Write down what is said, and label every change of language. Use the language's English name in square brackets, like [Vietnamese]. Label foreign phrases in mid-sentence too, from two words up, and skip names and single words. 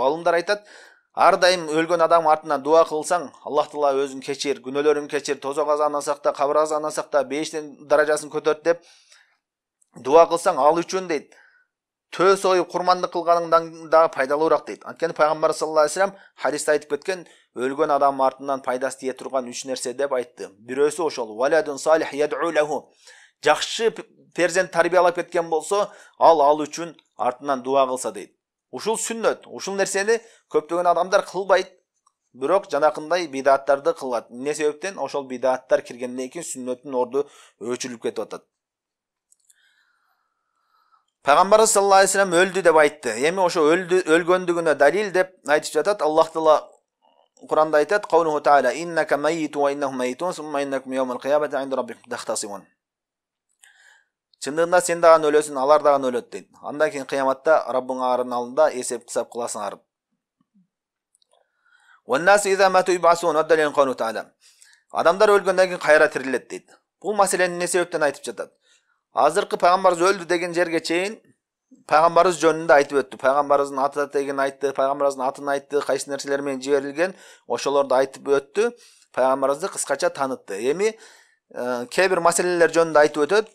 [Kyrgyz] Алымдар айтат, ар дайым өлгөн адам артынан дуа кылсаң, [Arabic] الله تعالى [Kyrgyz] өзүн кечир, күнөөлөрүн кечир, тозок азабынан сакта, кабыр азабынан сакта, бейиштин даражасын көтөрт деп дуа кылсаң ал үчүн дейт. Төс оюп курмандык кылганыңдан да пайдалуураак дейт. Анткени пайгамбар [Arabic] صلى الله عليه وسلم [Kyrgyz] хадисте айтып кеткен, өлгөн адам артынан пайдасы тие турган 3 нерсе деп айтты. Бирөөсү ошол [Arabic] ولد صالح يدعو له. [Kyrgyz] Жакшы перзент тарбиялап кеткен болсо, ал үчүн артынан дуа кылса дейт. Ушул сүннөт, ушул нерсени көптөгөн адамдар кылбайт. Бирок жанакындай бидаттарды кылат. Эмне себептен? Ошол бидаттар киргенден кийин сүннөттүн орду өчүрүлүп кетип атат. Пайгамбар [Arabic] صلى الله عليه وسلم [Kyrgyz] өлдү деп айтты. Эми ошо өлгөндүгүнө далил деп айтып жатат. [Arabic] Аллах Таала [Kyrgyz] Куранда айтат: [Arabic] "قوله تعالى إنك ميت وإنهم ميتون ثم إنكم يوم القيامة عند ربكم تختصمون." [Kyrgyz] Чындыгында сен дагы өлөсүң, алар дагы өлөт дейт. Андан кийин кыяматта Раббыңардын алдында эсеп кысап кыласыңар. [Arabic] "والناس إذا ماتوا يبعثون الدليل قوله تعالى. [Kyrgyz] Адамдар өлгөндөн кийин кайра тирилет дейт. Бул маселени эмне себептен айтып жатат? Азыркы пайгамбарыбыз өлдү деген жерге чейин пайгамбарыбыз жөнүндө айтып өттү. Пайгамбарыбыздын аты тегин айтты, пайгамбарыбыздын атын айтты, кайсы нерселер менен жиберилген, ошолорду айтып өттү. Пайгамбарыбызды кыскача таанытты. Эми кээ бир маселелер жөнүндө айтып өтөт.